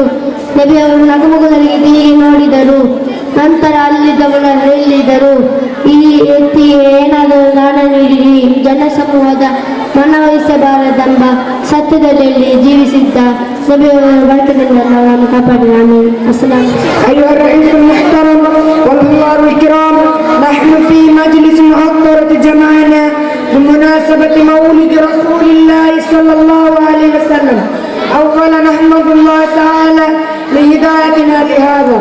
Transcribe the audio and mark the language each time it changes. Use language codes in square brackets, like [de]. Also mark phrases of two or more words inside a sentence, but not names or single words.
[kn] ನಬಿಯವರು ನಗುಮುಖದಲ್ಲಿ ತಿರುಗಿ ನೋಡಿದರು. ನಂತರ ಅಲ್ಲಿದ್ದವರು ಹೇಳಿದರು, ಈ ವ್ಯಕ್ತಿಯೇ ಸಮೂಹದ ಮನವಹಿಸಬಾರದೆಂಬ ಸತ್ಯದಲ್ಲಿ ಜೀವಿಸಿದ್ದ ನಬಿಯವರ ಬರ್ಕದಿಂದ ನಾವು ಕಾಪಾಡಿ ಆಮೀನ್. ಅಸ್ಸಲಾಂ. [ar] أيها الرئيس المحترم والحضور الكرام، نحن في مجلس محضرة جمعنا بمناسبة مولد رسول الله صلى الله عليه وسلم. أولا نحمد الله تعالى لهدايتنا لهذا.